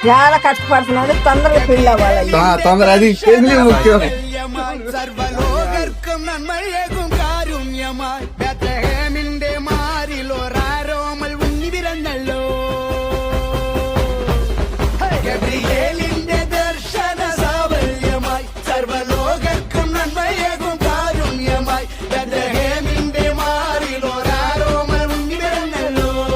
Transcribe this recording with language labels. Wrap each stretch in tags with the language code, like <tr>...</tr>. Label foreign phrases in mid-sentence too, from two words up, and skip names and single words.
<te>చాలా కష్టపడుతున్నాడు, తొందరగా పెళ్ళి అవ్వాలి. తొందర అది పెళ్లి ముఖ్యం.</te> <ml>സർവലോകർക്കും നന്മയേകും കാരുണ്യമായി ബേത്ലഹേമിന്റെ മാറിലോരാരോമൽ ഉണ്ണി പിറന്നല്ലോ. ഗബ്രിയേലിന്റെ ദർശന സാഫല്യമായി സർവലോകർക്കും നന്മയേകും കാരുണ്യമായി ബേത്ലഹേമിന്റെ മാറിലോരാരോമൽ ഉണ്ണി പിറന്നല്ലോ.</ml>